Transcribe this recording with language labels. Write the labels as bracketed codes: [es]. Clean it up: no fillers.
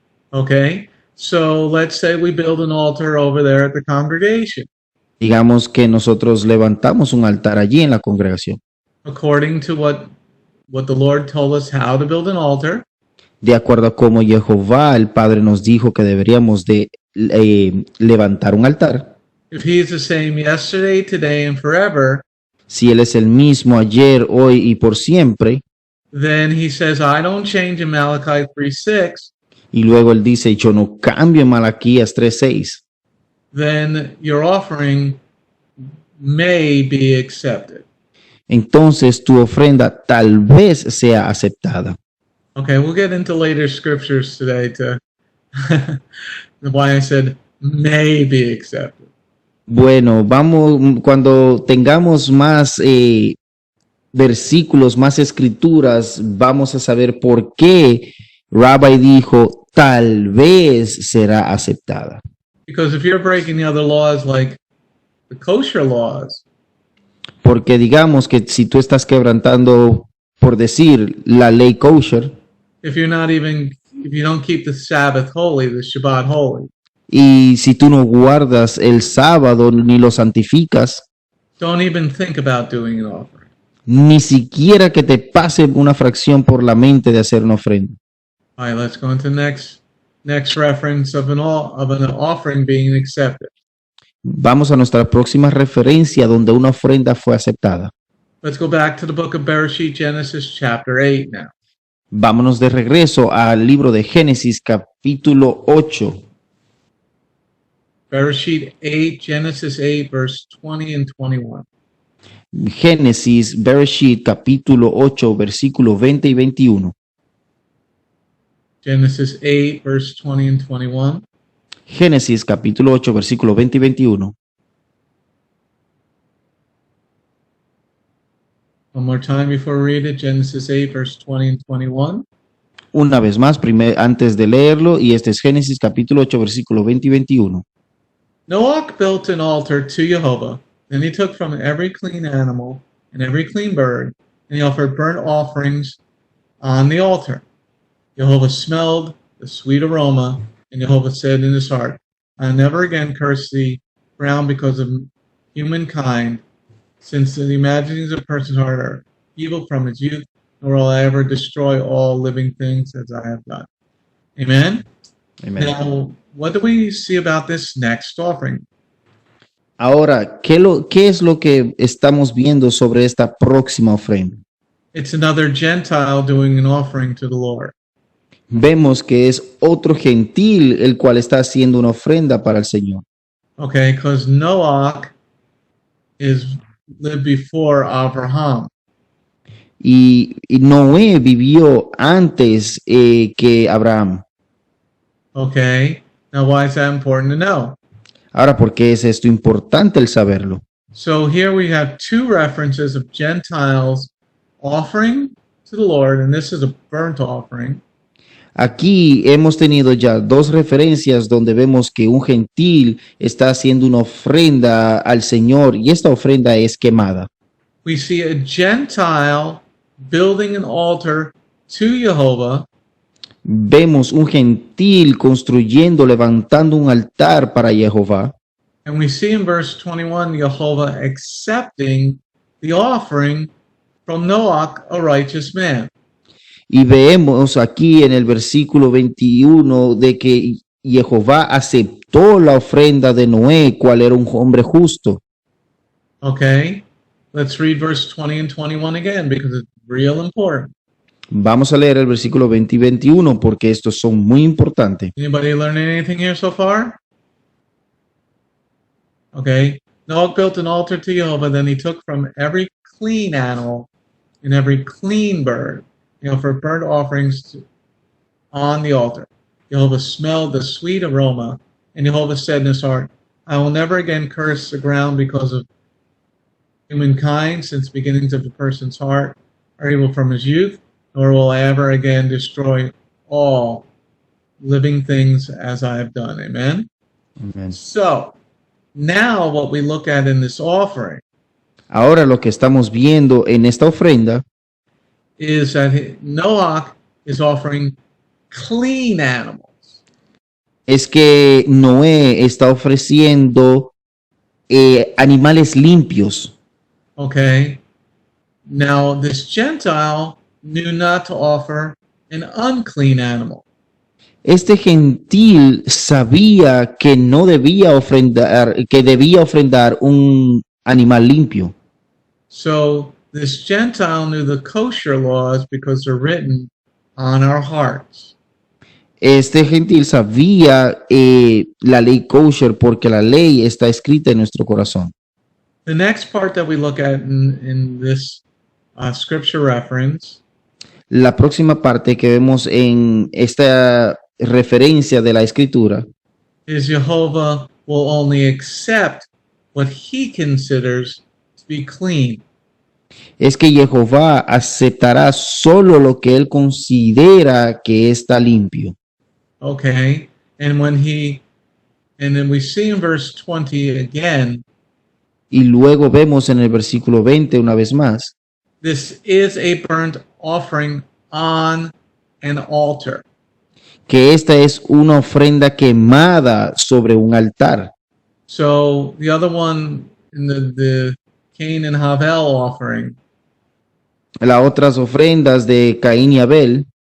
[en] Okay, so let's say we build an altar over there at the congregation. [es] Digamos que nosotros levantamos un altar allí en la congregación. [en] According to what the Lord told us how to build an altar, [es] De acuerdo a cómo Jehová, el Padre, nos dijo que deberíamos de levantar un altar. [en] if he is the same yesterday, today, and forever, [es] si Él es el mismo ayer, hoy y por siempre, [en] then he says, I don't change in Malachi 3:6, [es] y luego Él dice, yo no cambio en Malaquías 3:6, [en] then your offering may be accepted. [es] entonces tu ofrenda tal vez sea aceptada. [en] Okay, we'll get into later scriptures today to why I said may be accepted. [es] Bueno, vamos, cuando tengamos más versículos, más escrituras, vamos a saber por qué Rabbi dijo, tal vez será aceptada. [en] Because if you're breaking the other laws like the kosher laws, [es] Porque digamos que si tú estás quebrantando, por decir, la ley kosher, [en] if you don't keep the Sabbath holy, the Shabbat holy, [es] y si tú no guardas el sábado ni lo santificas, [en] don't even think about doing an offering. [es] ni siquiera que te pase una fracción por la mente de hacer una ofrenda. [en] All right, let's go into next reference of an offering being accepted. [es] Vamos a nuestra próxima referencia donde una ofrenda fue aceptada. [en] Let's go back to the book of Bereshit, Genesis chapter 8 now. [es] Vámonos de regreso al libro de Génesis capítulo 8. [en] Bereshit 8, Genesis 8, verse 20 and 21. [es] Génesis, Bereshit capítulo 8, versículo 20 y 21. [en] Genesis 8, verse 20 and 21. [es] Génesis capítulo 8, versículo 20 y 21. [en] One more time before we read it. Genesis 8, verse 20 and 21. [es] Una vez más, antes de leerlo, y este es Génesis capítulo 8, versículo 20 y 21. [en] Noach built an altar to Jehovah. Then he took from every clean animal and every clean bird, and he offered burnt offerings on the altar. Jehovah smelled the sweet aroma, and Jehovah said in his heart, I'll never again curse the ground because of humankind, since the imaginings of a person's heart are evil from his youth, nor will I ever destroy all living things as I have done. Amen? [es] Amén. [en] Now, what do we see about this next offering? [es] Ahora, ¿qué es lo que estamos viendo sobre esta próxima ofrenda? [en] It's another Gentile doing an offering to the Lord. [es] Vemos que es otro gentil el cual está haciendo una ofrenda para el Señor. [en] Okay, because Noach lived before Abraham. [es] Y Noé vivió antes que Abraham. [en] Okay, now why is that important to know? [es] Ahora, ¿por qué es esto importante el saberlo? [en] So here we have two references of Gentiles offering to the Lord, and this is a burnt offering. [es] Aquí hemos tenido ya dos referencias donde vemos que un gentil está haciendo una ofrenda al Señor y esta ofrenda es quemada. [en] We see a Gentile building an altar to Jehovah, [es] Vemos un gentil construyendo, levantando un altar para Jehová. [en] and we see in verse 21 Jehovah accepting the offering from Noach, a righteous man. [es] Y vemos aquí en el versículo 21 de que Jehová aceptó la ofrenda de Noé, cual era un hombre justo. [en] Okay, let's read verse 20 and 21 again because it's real important. [es] Vamos a leer el versículo 20 y 21 porque estos son muy importantes. [en] Anybody learning anything here so far? Okay, Noah built an altar to Jehovah, then he took from every clean animal and every clean bird, for burnt offerings on the altar. Jehovah smelled the sweet aroma, and Jehovah said in his heart, I will never again curse the ground because of humankind, since the beginnings of the person's heart are evil from his youth, nor will I ever again destroy all living things as I have done. Amen? [es] Amén. [en] So, now what we look at in this offering [es] Ahora lo que estamos viendo en esta ofrenda [en] is that Noach is offering clean animals. [es] es que Noé está ofreciendo animales limpios. [en] Okay? Now, this Gentile knew not to offer an unclean animal. [es] Este gentil sabía que no debía ofrendar, que debía ofrendar un animal limpio. [en] So this Gentile knew the kosher laws because they're written on our hearts. [es] Este gentil sabía la ley kosher porque la ley está escrita en nuestro corazón. [en] The next part that we look at in this scripture reference [es] La próxima parte que vemos en esta referencia de la escritura [en] is Jehovah will only accept what he considers to be clean. [es] es que Jehová aceptará solo lo que él considera que está limpio. [en] Okay, and then we see in verse 20 again, [es] Y luego vemos en el versículo 20 una vez más, [en] this is a burnt offering on an altar. [es] que esta es una ofrenda quemada sobre un altar. [en] So the other one in the Cain and Havel offering, [es] Las otras ofrendas de Caín y Abel,